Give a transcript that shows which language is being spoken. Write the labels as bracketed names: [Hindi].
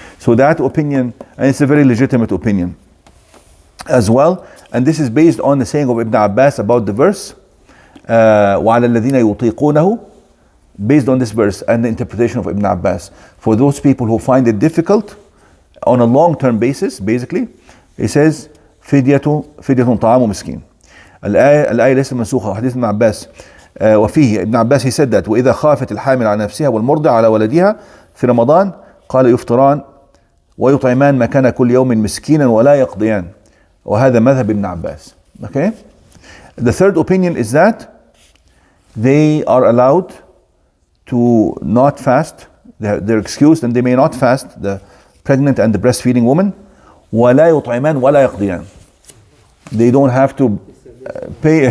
[English] So that opinion, and it's a very legitimate opinion as well, and this is based on the saying of Ibn Abbas about the verse [Arabic] وَعَلَى الَّذِينَ يُطِيقُونَهُ, [English] based on this verse and the interpretation of Ibn Abbas. For those people who find it difficult on a long-term basis, basically, he says [Arabic] فدية طعام مسكين. الآية ليست منسوخة. حديث ابن عباس وفيه ابن عباس [English] he said that [Arabic] وإذا خافت الحامل على نفسها والمرضع على ولدها في رمضان قال يفطران ويطعمان مكان كل يوم مسكينا ولا يقضيان. وهذا مذهب ابن عباس. Okay. [English] The third opinion is that they are allowed to not fast. They're excused and they may not fast, the pregnant and the breastfeeding woman. [Arabic] ولا يطعمان ولا يقضيان. [English] They don't have to pay.